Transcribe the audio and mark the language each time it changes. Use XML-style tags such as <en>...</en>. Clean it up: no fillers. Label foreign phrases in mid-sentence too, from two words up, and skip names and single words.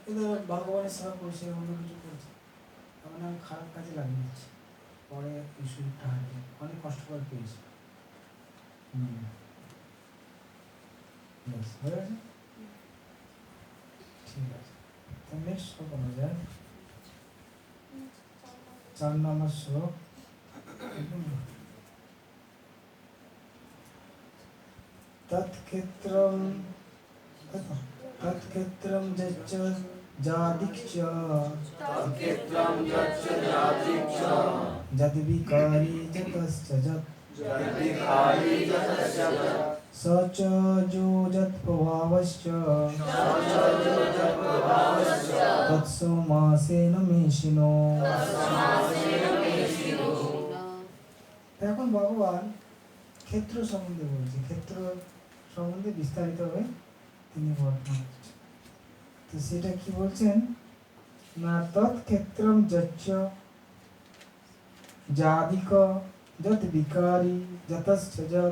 <bn>কিন্তু ভগবানের সেবা করছে, অন্য কিছু করছে, তার মানে আমি খারাপ কাজে লাগিয়ে দিচ্ছি, পরে এই শরীরটা হারিয়ে অনেক কষ্ট করে পেয়েছি। Yes, হয়ে গেছে? ঠিক আছে, তো নেক্সট শ্লোক আমরা যাই। 4 নম্বর শ্লোক।</bn> <sa>तत्क्षेत्रं यच्च यादृक्च यद्विकारि यतश्च यत् स च यो यत्प्रभावश्च तत्समासेन मे शृणु।</sa> <bn>এখন ভগবান ক্ষেত্র সম্বন্ধে বলছে, ক্ষেত্র সম্বন্ধে বিস্তারিতভাবে তিনি বর্ণনা করছেন। তো সেটা কি বলছেন না,</bn> <sa>तत्क्षेत्रम् यच्च यादृक् यत् विकारि यतश्च यत्।</sa>